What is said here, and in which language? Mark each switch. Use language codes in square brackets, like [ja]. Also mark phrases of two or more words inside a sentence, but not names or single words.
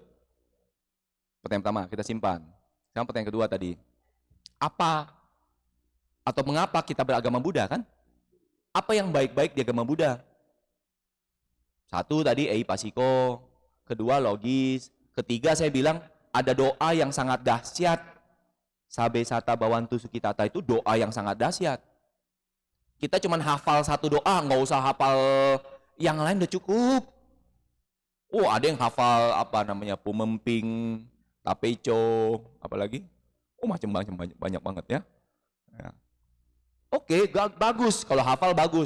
[id] Pertanyaan pertama, kita simpan. Sekarang pertanyaan kedua tadi. Apa atau mengapa kita beragama Buddha kan? Apa yang baik-baik di agama Buddha? Satu tadi eipasiko, kedua logis, ketiga saya bilang ada doa yang sangat dahsyat. [pi] Sabe sata bawantu sukitata [id] itu doa yang sangat dahsyat. Kita cuma hafal satu doa, nggak usah hafal yang lain udah cukup. Oh ada yang hafal apa namanya pumemping, tapeco, apalagi? Oh macam-macam banyak banget ya. Oke, bagus. Kalau hafal bagus.